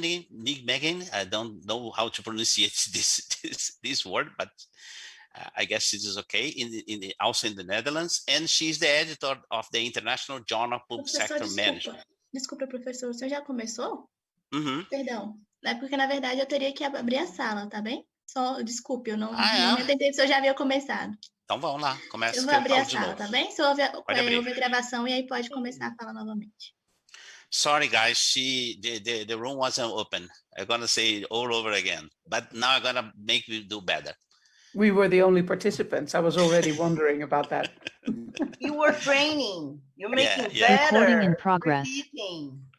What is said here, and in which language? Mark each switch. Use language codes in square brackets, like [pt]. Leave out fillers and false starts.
[en] Nijmegen, I don't know how to pronounce this word, but I guess it is okay, also in the Netherlands. And she's the editor of the International Journal Public Sector Management. [pt] Desculpa, professor, o senhor já começou? Uhum. Perdão, é porque na verdade eu teria que abrir a sala, tá bem? Só, desculpe, eu não entendi se eu já havia começado. Então vamos lá, começa. Eu vou abrir a sala, tá bem? Se ouvir a gravação e aí pode começar a falar novamente. [en] Sorry, guys, the room wasn't open. I'm going to say it all over again, but now I'm going to make you do better. We were the only participants. I was already wondering about that. You were training. You're making better. Recording in progress. Repeating.